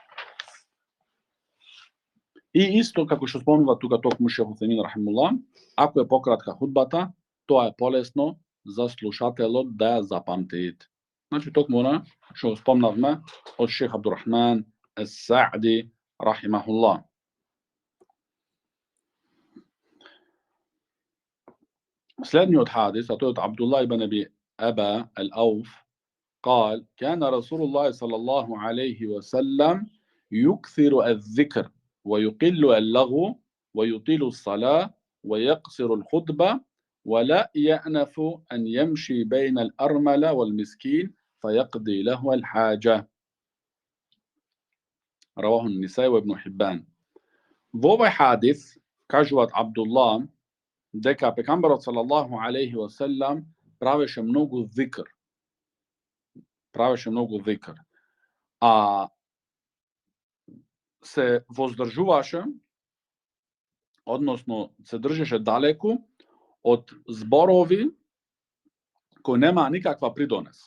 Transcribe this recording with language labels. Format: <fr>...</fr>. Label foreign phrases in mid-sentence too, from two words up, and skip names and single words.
<mk>И исто како што спомнува тука токму Шех Утемин рахимуллах, ако е пократка худбата, тоа е полесно за слушателот да ја запамти. Значи токму она што спомнавме од Шех Абдурахман ес-Саади рахимахуллах.</mk> <ar>Следниот حادث أتوت عبد الله بن أبي أبا الأوف قال كان رسول الله صلى الله عليه وسلم يكثر الذكر ويقل اللغو ويطيل الصلاة ويقصر الخطبة ولا يأنف أن يمشي بين الأرملة والمسكين فيقضي له الحاجة. رواه النسائي وابن حبان.</ar> <mk>Во حادث кажуваат Абдуллах дека пекамберот</mk> <ar>صلى الله عليه وسلم</ar> <mk>правеше многу зикр. А се воздржуваше, односно се држеше далеку од зборови кои нема никаква придонес.</mk>